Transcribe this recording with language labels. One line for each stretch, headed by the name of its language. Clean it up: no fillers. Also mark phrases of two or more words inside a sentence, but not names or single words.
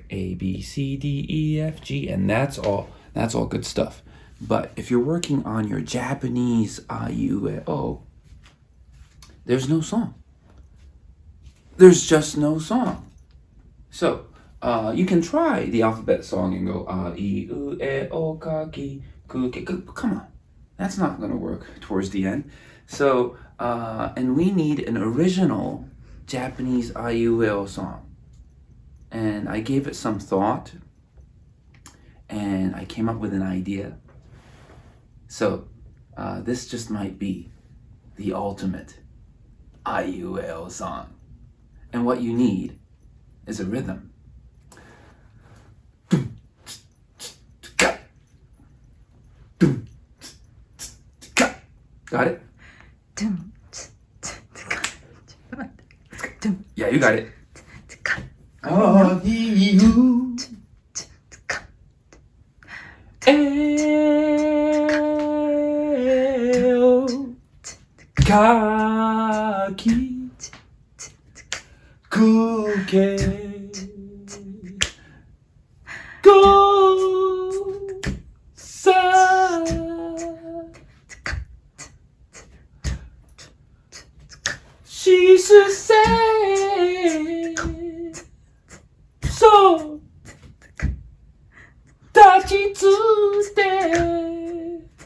English: A, B, C, D, E, F, G, and that's all good stuff. But if you're working on your Japanese
Japanese: A, U, E, O,
English: there's no song. There's just no song. So, you can try the alphabet song and go
Japanese: A, I, U, E, O, Ka, Ki, Ku, Ke.
English: Come on, that's not going to work towards the end. So, and we need an original Japanese
Japanese: A, I, U, E, O
English: song. And I gave it some thought, and I came up with an idea. So, this just might be the ultimate
Japanese: A, I, U, E, O
English: song. And what you need is a rhythm. Got it? Yeah, you got it.
Japanese: A, E, U, E, O, Ka, Ki, Ku, Ke, Go, Sa, Shi, Su, Se, So, Ta, Chi, Tsu, Te,